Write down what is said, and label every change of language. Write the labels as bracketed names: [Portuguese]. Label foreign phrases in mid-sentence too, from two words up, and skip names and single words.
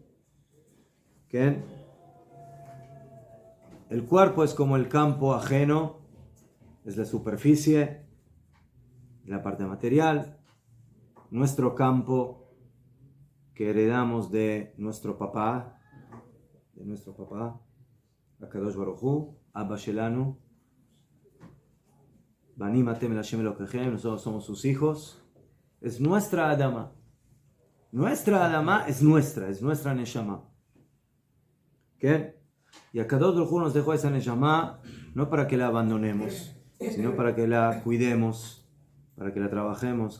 [Spanish] ¿Qué? El cuerpo es como el campo ajeno, es la superficie, la parte material. Nuestro campo que heredamos de nuestro papá, [Hebrew] הקדוש ברוך הוא, אבא שלנו, בנים אתם אל השם אלוקיכם, [Spanish] nosotros somos sus hijos. Es nuestra Adama. Nuestra Adama es nuestra Neshama. ¿Qué? Y Akadosh Baruj Hu nos dejó esa Neshama no para que la abandonemos, sino para que la cuidemos, para que la trabajemos.